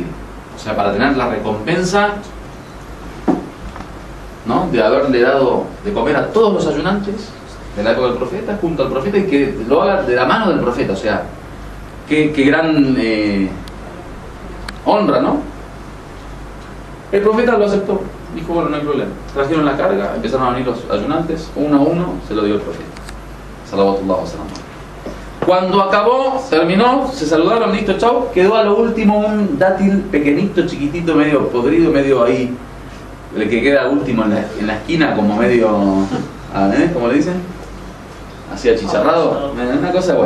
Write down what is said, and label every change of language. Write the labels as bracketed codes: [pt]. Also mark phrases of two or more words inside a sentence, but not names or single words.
[es] O sea, para tener la recompensa, ¿no?, de haberle dado de comer a todos los ayunantes de la época del profeta, junto al profeta, y que lo haga de la mano del profeta. O sea, qué gran honra, ¿no? El profeta lo aceptó. Dijo: bueno, no hay problema. Trajeron la carga, empezaron a venir los ayunantes, uno a uno, se lo dio el profeta. [ar] صلوات الله و سلام. [es] Cuando acabó, terminó, se saludaron, listo, chau. Quedó a lo último un dátil pequeñito, chiquitito, medio podrido, medio ahí, el que queda último en la esquina, como medio, ¿cómo le dicen? Así achicharrado, una cosa buena.